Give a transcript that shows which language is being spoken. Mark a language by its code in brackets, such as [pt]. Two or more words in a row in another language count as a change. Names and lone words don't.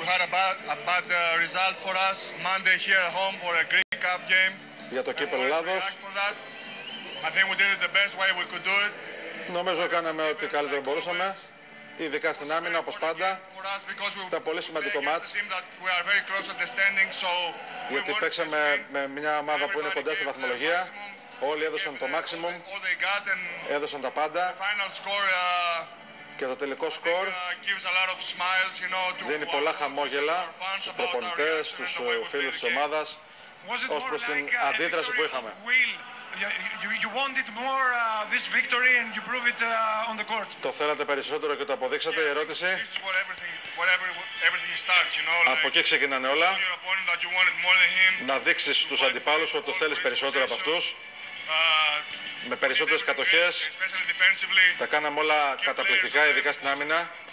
[en] had a bad result for us Monday here at home for a Greek Cup game. [el] Για το κύπελλο Ελλάδος. [en] I think we did it the best way we could do it. [el] Νομίζω κάναμε ό,τι καλύτερο μπορούσαμε, ειδικά στην άμυνα όπως πάντα. Ήταν πολύ σημαντικό μάτς, γιατί παίξαμε με μια ομάδα που είναι κοντά στη βαθμολογία. Όλοι έδωσαν το maximum, έδωσαν τα πάντα και το τελικό σκορ δίνει πολλά χαμόγελα στους προπονητές, στους φίλους της ομάδας ως προς την αντίδραση που είχαμε. [en] You wanted more this victory and you prove it on the court. [el] Το θέλατε περισσότερο και το αποδείξατε, η ερώτηση. Από εκεί ξεκινάνε όλα. Να δείξεις στους αντιπάλους ότι το θέλεις περισσότερο από αυτούς. Με περισσότερες κατοχές. Τα κάναμε όλα καταπληκτικά, ειδικά στην άμυνα.